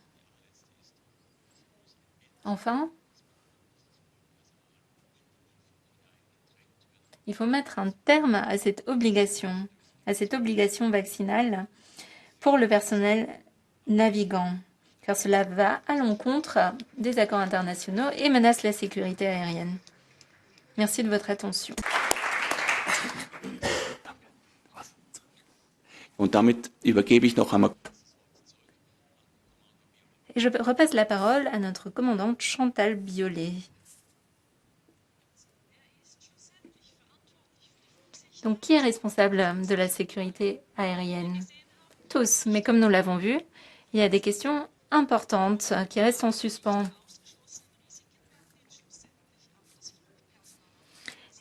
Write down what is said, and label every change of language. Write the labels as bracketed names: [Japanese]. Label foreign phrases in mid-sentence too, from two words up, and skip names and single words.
[French] Enfin, il faut mettre un terme à cette obligation vaccinale pour le personnel navigant, car cela va à l'encontre des accords internationaux et menace la sécurité aérienne. Merci de votre attention. [German] Und damit übergebe ich noch einmal. [French] Et je repasse la parole à notre commandante Chantal Biolay. Donc, qui est responsable de la sécurité aérienne? Tous, mais comme nous l'avons vu, il y a des questions importantes qui restent en suspens.